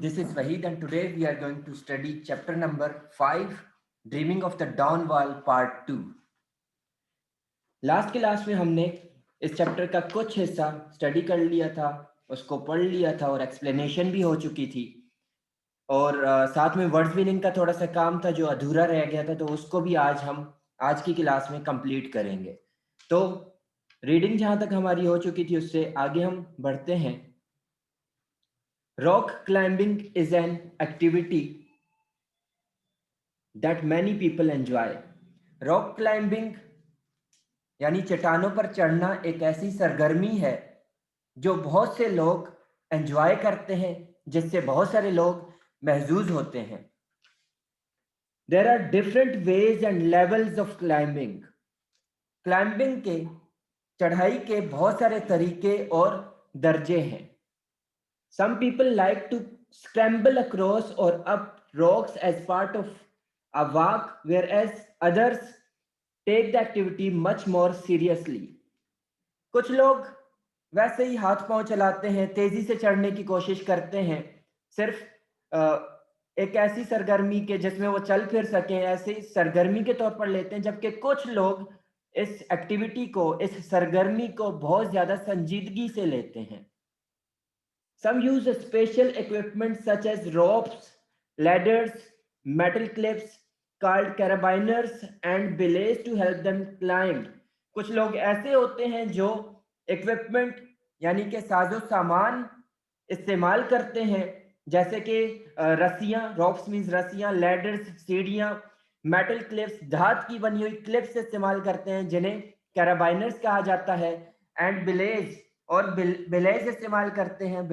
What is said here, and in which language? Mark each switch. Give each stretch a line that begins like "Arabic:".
English: This is Wahid and today we are going to study chapter number 5, Dreaming of the Dawn Wall Part 2.
Hindi: Last class में हमने इस chapter का कुछ हिस्सा study कर लिया था, उसको पढ़ लिया था और एक्सप्लेनेशन भी हो चुकी थी और साथ में वर्ड्स मीनिंग का थोड़ा सा काम था जो अधूरा रह गया था, तो उसको भी आज की क्लास में कंप्लीट करेंगे। तो रीडिंग जहाँ तक हमारी हो चुकी थी उससे आगे हम बढ़ते हैं।
English: Rock climbing is an activity that many people enjoy.
Hindi: Rock climbing यानी चट्टानों पर चढ़ना एक ऐसी सरगर्मी है जो बहुत से लोग एंजॉय करते हैं, जिससे बहुत सारे लोग महजूज होते हैं।
English: There are different ways and levels of climbing.
Hindi: Climbing के चढ़ाई के बहुत सारे तरीके और दर्जे हैं।
English: Some people like to scramble across or up rocks as part of a walk, whereas others take the activity much more seriously.
Hindi: कुछ लोग वैसे ही हाथ पांव चलाते हैं, तेजी से चढ़ने की कोशिश करते हैं, सिर्फ एक ऐसी सरगर्मी के जिसमें वो चल फिर सकें, ऐसे सरगर्मी के तौर पर लेते हैं, जबकि कुछ लोग इस एक्टिविटी को, इस सरगर्मी को बहुत ज्यादा संजीदगी से लेते हैं।
English: Some use special equipment such as ropes, ladders, metal clips called carabiners and belays to help them climb.
Hindi: कुछ लोग ऐसे होते हैं जो इक्विपमेंट यानी कि साजो सामान इस्तेमाल करते हैं, जैसे कि रस्सियाँ, रोप्स मीन्स रस्सियाँ, लैडर्स सीढ़ियाँ, मेटल क्लिप्स धात की बनी हुई क्लिप्स इस्तेमाल करते हैं जिन्हें कैराबाइनर्स कहा जाता है, एंड बिलेज और बिलेज इस्तेमाल करते हैं।